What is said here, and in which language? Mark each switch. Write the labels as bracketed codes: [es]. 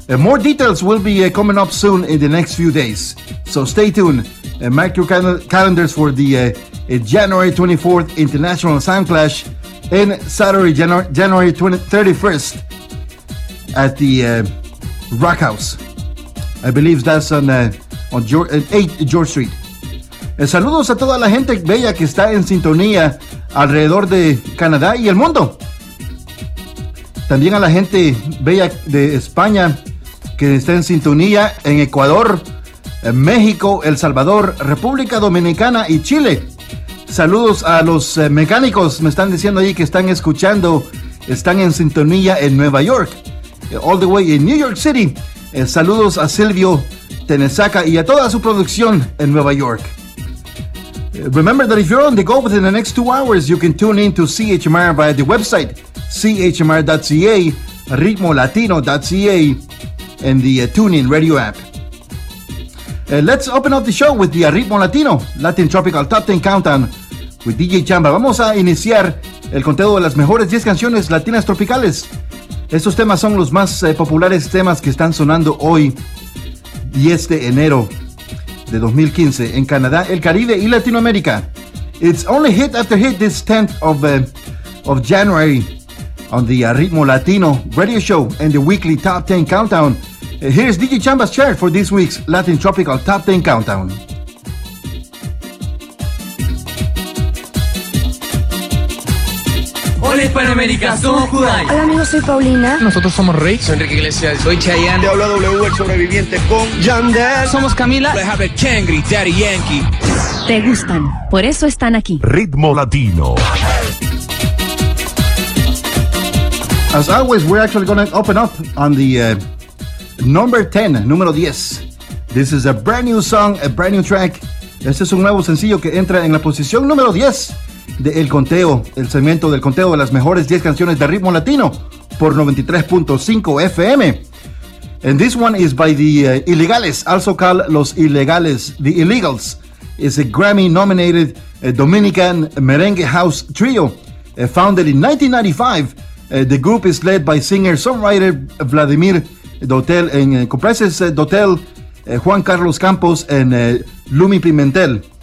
[en] More details will be coming up soon in the next few days. So stay tuned and mark your calendars for the January 24th International Sound Clash and Saturday, January 31st at the Rock House. I believe that's on 8 George Street. [es] Saludos a toda la gente bella que está en sintonía alrededor de Canadá y el mundo. También a la gente bella de España que está en sintonía en Ecuador, en México, El Salvador, República Dominicana y Chile. Saludos a los mecánicos, me están diciendo ahí que están escuchando, están en sintonía en Nueva York, [en] all the way in New York City. [es] Saludos a Silvio Tenesaca y a toda su producción en Nueva York. [en] Remember that if you're on the go within the next 2 hours, you can tune in to CHMR via the website chmr.ca, ritmolatino.ca, and the TuneIn radio app. Let's open up the show with the Ritmo Latino, Latin Tropical Top 10 Countdown with DJ Chamba. [es] Vamos a iniciar el conteo de las mejores 10 canciones latinas tropicales. Estos temas son los más populares temas que están sonando hoy, 10 de enero de 2015, en Canadá, el Caribe y Latinoamérica. [en] It's only hit after hit this 10th of January on the Ritmo Latino radio show and the weekly Top 10 Countdown. Here's DJ Chamba's chair for this week's Latin Tropical Top 10 Countdown. [es] Hola, Hispanoamérica, somos Judai. Hola, amigos, soy Paulina. Nosotros somos Rey. Soy Enrique Iglesias. Soy Chayanne. Te habla W, el sobreviviente, con Yandel. Somos Camila. I have a Kangri, Daddy Yankee. Te gustan, por eso están aquí. Ritmo Latino. [en] As always, we're actually going to open up on the number 10, número 10. This is a brand new song, a brand new track. [es] Este es un nuevo sencillo que entra en la posición número 10 del conteo, el segmento del conteo de las mejores 10 canciones de Ritmo Latino por 93.5 FM. [en] And this one is by the Illegales, also called Los Illegales, The Illegals. It's a Grammy-nominated Dominican merengue house trio, founded in 1995. The group is led by singer-songwriter Vladimir Dotel, and comprises Dotel, Juan Carlos Campos, and Lumi Pimentel.